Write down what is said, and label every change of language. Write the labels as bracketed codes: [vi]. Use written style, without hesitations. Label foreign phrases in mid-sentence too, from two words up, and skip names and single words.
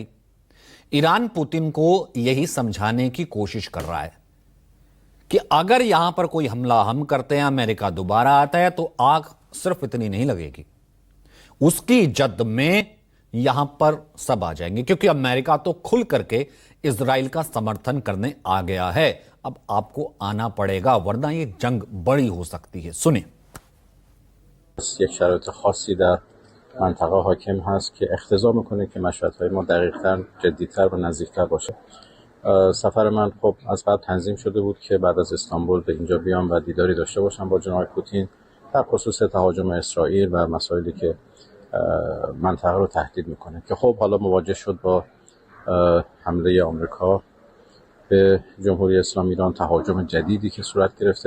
[hi] ईरान पुतिन को यही समझाने की कोशिश कर रहा है कि अगर यहां पर कोई हमला हम करते हैं, अमेरिका दोबारा आता है, तो आग सिर्फ इतनी नहीं लगेगी, उसकी जद में यहां पर सब आ जाएंगे, क्योंकि अमेरिका तो खुल करके इजराइल का समर्थन करने आ गया है। अब आपको आना पड़ेगा, वरना ये जंग बड़ी हो सकती है। सुनिए। [fa] یک شرایط خاصی در منطقه حاکم هست که اقتضا میکنه که مشورت‌های ما دقیق‌تر، جدی‌تر و نزدیک‌تر باشه. سفر من خب از قبل تنظیم شده بود که بعد از استانبول به اینجا بیام و دیداری داشته باشم با جناب پوتین در خصوص تهاجم اسرائیل و مسائلی که منطقه رو تهدید میکنه که خب حالا مواجه شد با حمله آمریکا به جمهوری اسلامی ایران، تهاجم جدیدی که صورت گرفته.